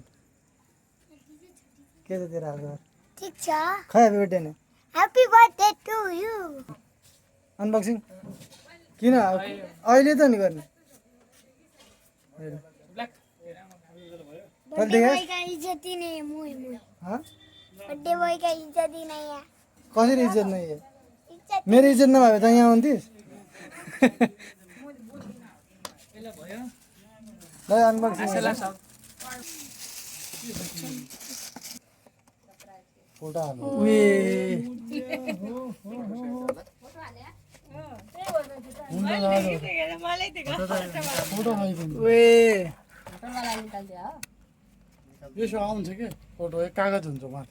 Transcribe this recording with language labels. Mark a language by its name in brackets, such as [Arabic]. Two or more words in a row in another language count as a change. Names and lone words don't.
[Nepali] के छ तेरो हालखबर? ठिक छ। खै [English] happy birthday [Nepali] नै। [English] happy birthday to you. [Nepali] अनबक्सिङ किन अहिले त नि गर्ने? [English] birthday boy [Hindi] का इज्जत ही नहीं है, मुझे [English] birthday boy [Hindi] का इज्जत ही नहीं है। [Nepali] कसरी इज्जत नै है? मेरो इज्जत नभए त यहाँ आउँथिस्? ल अनबक्सिङ फोटो हाल्नु। यसो आउँछ कि फोटो एक कागज हुन्छ माथि।